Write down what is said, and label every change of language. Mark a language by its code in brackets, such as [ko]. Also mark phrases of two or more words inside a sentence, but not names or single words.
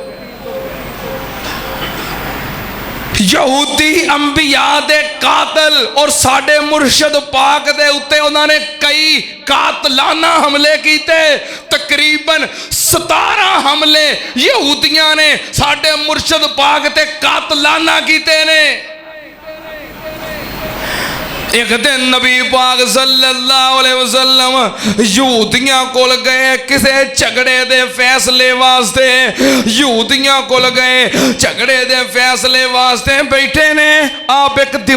[pa] یہودی انبیاء دے قاتل اور ساڈے مرشد پاک دے اتے انہاں نے کئی قاتلانہ حملے کیتے. تقریباً 17 حملے یہودیاں نے ساڈے مرشد پاک تے قاتلانہ کیتے نے. اک دن نبی پاک [ar] صلی اللہ علیہ وسلم [pa] یہودیاں کول گئے کسے جھگڑے دے فیصلے واسطے. یہودیاں کول گئے جھگڑے دے فیصلے واسطے بیٹھے نے. آپ اک